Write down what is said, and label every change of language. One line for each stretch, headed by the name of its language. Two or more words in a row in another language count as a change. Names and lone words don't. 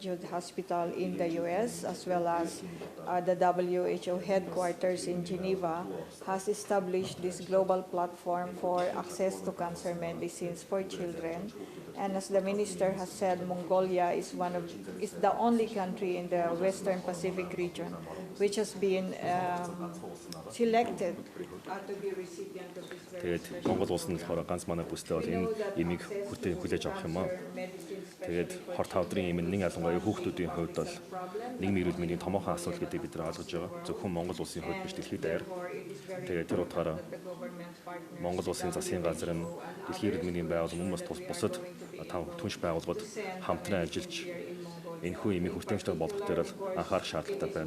English: Jude Hospital in the US, as well as the WHO headquarters in Geneva, has established this global platform for access to cancer medicines for children. And as the minister has said, Mongolia is the only country in the Western Pacific region which has been selected to be recipient of this very
Mongolian: тэгээд Монгол улс нь болохоор ганц манай бүстэй бол энэ эмийг хүлээж авах юм аа. Тэгээд хорт авдрын эм нь ялангуяа хүүхдүүдийн хувьд бол нийгмийн эрүүл мэндийн томоохон асуудал гэдэг бид нар ойлгож байгаа. Зөвхөн Монгол улсын хувьд биш дэлхийд даяар. Тэгээд тэр утгаараа Монгол улсын засгийн газар нь Дэлхийн эрүүл мэндийн байгууллага мөн бас бусад түнш байгууллагууд хамтран ажиллаж энэхүү эмийг хүртээмжтэй болгох дээр бол анхаарах шаардлагатай байна.